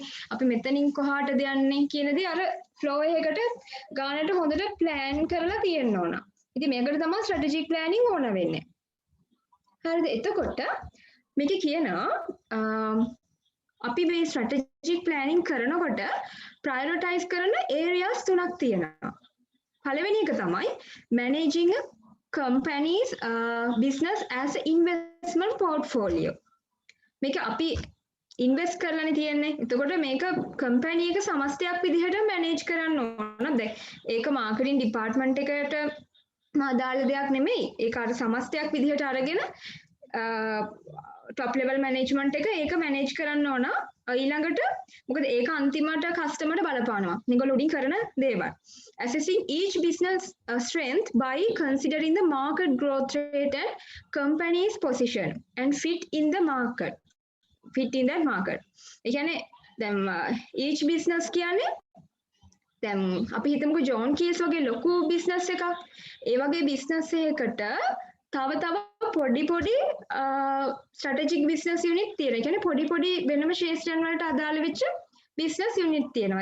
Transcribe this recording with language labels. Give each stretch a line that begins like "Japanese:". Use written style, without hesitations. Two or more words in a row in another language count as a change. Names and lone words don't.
Sinhala: අපි මෙතනින් කොහාටද යන්නේ කියන දේ අර ෆ්ලෝ එකකට ගානට හොඳට ප්ලෑන් කරලා තියෙන්න ඕන. ඉතින් මේකට තමයි
English: strategic planning
Sinhala: ඕන වෙන්නේ. හරිද? එතකොට මේක කියනවා අපි මේ
English: strategic planning
Sinhala: කරනකොට ප්‍රයොරිටයිස් කරන ඒරියාස් තුනක් තියෙනවා. පළවෙනි එක තමයි
English: managing a company's business as an investment portfolio.
Sinhala: මේක අපි ඉන්වෙස්ට් කරලානේ තියෙන්නේ. එතකොට මේක කම්පැනි එක සමස්තයක් විදිහට මැනේජ් කරන්න ඕන. දැන් ඒක
English: marketing department
Sinhala: එකට අදාළ දෙයක් නෙමෙයි. ඒක අර සමස්තයක් විදිහට අරගෙන
English: top level management
Sinhala: එක ඒක මැනේජ් කරන්න ඕන. ඊළඟට මොකද ඒක අන්තිමට කස්ටමර්ට බලපානවා. මේගොල්ලෝ උඩින් කරන දේවල්.
English: Assessing each business strength by considering the market growth rate and company's position and fit in the market. Fit in that market.
Sinhala: ඒ කියන්නේ දැන්
English: each business
Sinhala: කියන්නේ දැන් අපි හිතමුකෝ ජෝන් කීස් වගේ ලොකු බිස්නස් එකක්. ඒ වගේ බිස්නස් එකකට තව පොඩි
English: strategic business unit
Sinhala: තියෙනවා. ඒ කියන්නේ පොඩි වෙනම ශේෂ්ත්‍රයන් වලට අදාළ වෙච්ච
English: business unit
Sinhala: තියෙනවා.